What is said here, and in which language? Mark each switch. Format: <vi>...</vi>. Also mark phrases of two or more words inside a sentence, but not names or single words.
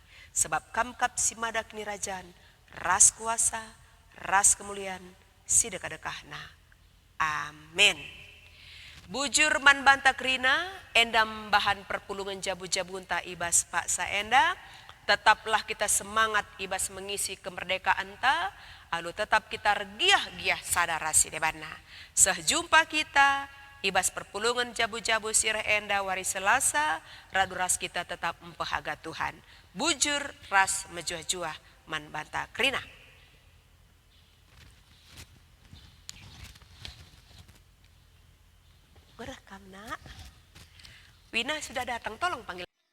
<btx>Sebab kamkap si madak ni rajan, ras kuasa, ras kemuliaan, si dekah-dekahna. Amin. Bujur man banta krina, endam bahan perpulungan jabu-jabu ta ibas pak saenda,</btx> <id>tetaplah kita semangat</id> <btx>ibas</btx> <id>mengisi kemerdekaan</id> <btx>ta, lalu tetap kita regiah-giah sadarasi debana. Sejumpa kita, ibas perpulungan jabu-jabu sirah enda wari Selasa, raduras kita tetap mempehaga Tuhan. Bujur ras mejuah-juah man banta krina. Berekam nak.</btx> <id>Wina sudah datang, tolong panggil</id>